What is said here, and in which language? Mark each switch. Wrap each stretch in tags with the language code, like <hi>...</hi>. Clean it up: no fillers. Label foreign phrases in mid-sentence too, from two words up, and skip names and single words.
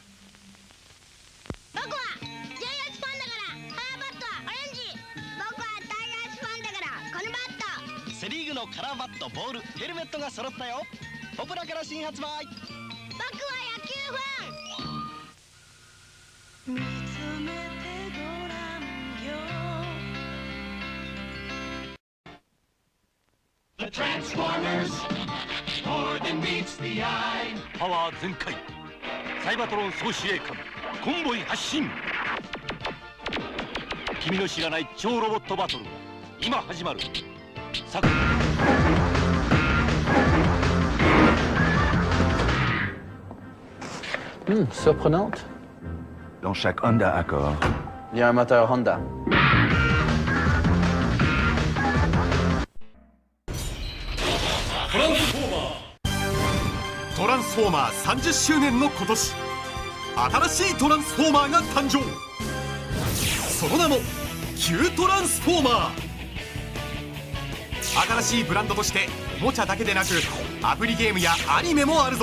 <ja>僕はジャイアンツファンだからカラーバットはオレンジ。僕はタイガースファンだからこのバット。セリーグのカラーバットボールヘルメットが揃ったよ。ポプラから新発売。僕は野球ファン。見つめてごらんよ。</ja> <en>The Transformers, more than meets the eye.</en> <ja>パワー全開サイバトロン総司令官コンボイ発進。君の知らない超ロボットバトル今始まる。</ja> <fr>Surprenante. Dans chaque Honda Accord, Il y a un moteur Honda.</fr> <ja>Transformer トランスフォーマー30周年の今年、新しいトランスフォーマーが誕生。その名もキュートランスフォーマー。新しいブランドとしておもちゃだけでなくアプリゲームやアニメもあるぞ。</ja>